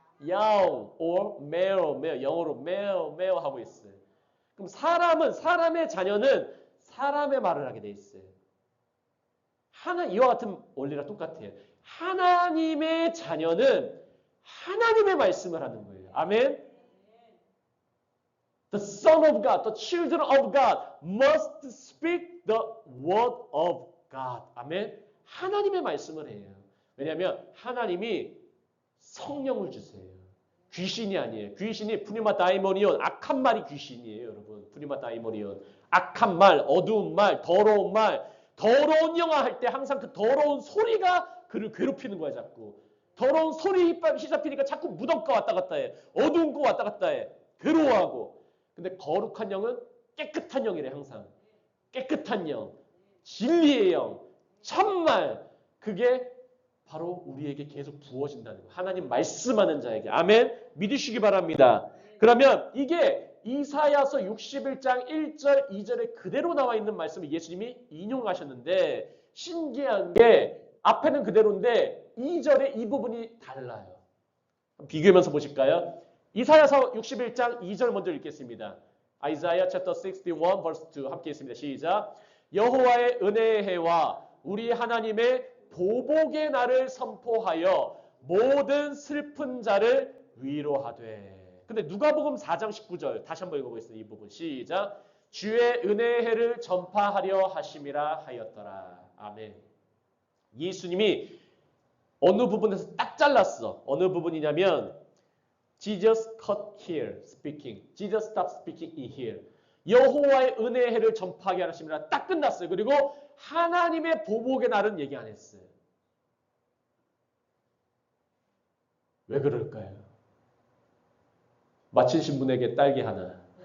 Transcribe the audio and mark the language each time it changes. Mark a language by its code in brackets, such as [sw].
[ko] 야옹 or 메오, 영어로 메오 하고 있어요. 그럼 사람의 자녀는 사람의 말을 하게 돼 있어요. 이와 같은 원리랑 똑같아요. 하나님의 자녀는 하나님의 말씀을 하는 거예요. 아멘. [en] The Son of God, the children of God must speak the word of God. [ko] 아멘. 하나님의 말씀을 해요. 왜냐하면 하나님이 성령을 주세요. 귀신이 아니에요. 귀신이 푸니마 다이모니온, 악한 말이 귀신이에요, 여러분. 푸니마 다이모니온. 악한 말, 어두운 말, 더러운 말, 더러운 영화 할 때 항상 그 더러운 소리가 그를 괴롭히는 거야, 자꾸. 더러운 소리 휘잡히니까 자꾸 무덤가 왔다 갔다 해. 어두운 거 왔다 갔다 해. 괴로워하고. 근데 거룩한 영은 깨끗한 영이래, 항상. 깨끗한 영, 진리의 영, 참말. 그게 바로 우리에게 계속 부어진다는 거예요. 하나님 말씀하는 자에게. 아멘. 믿으시기 바랍니다. 그러면 이게 이사야서 61장 1절 2절에 그대로 나와 있는 말씀을 예수님이 인용하셨는데 신기한 게 앞에는 그대로인데 2절에 이 부분이 달라요. 비교하면서 보실까요? 이사야서 61장 2절 먼저 읽겠습니다. [en] Isaiah chapter 61 verse 2 [ko] 함께 읽습니다. 시작. 여호와의 은혜의 해와 우리 하나님의 보복의 날을 선포하여 모든 슬픈 자를 위로하되. 근데 누가복음 4장 19절 다시 한번 읽어보겠습니다. 이 부분 시작. 주의 은혜의 해를 전파하려 하심이라 하였더라. 아멘. 예수님이 어느 부분에서 딱 잘랐어. 어느 부분이냐면 [en] Jesus cut here speaking. Jesus stopped speaking in here. [ko] 여호와의 은혜의 해를 전파하게 하심이라 딱 끝났어요. 그리고 하나님의 보복의 날은 얘기 안 했어요. 왜 그럴까요? 마치신 분에게 딸기 하나.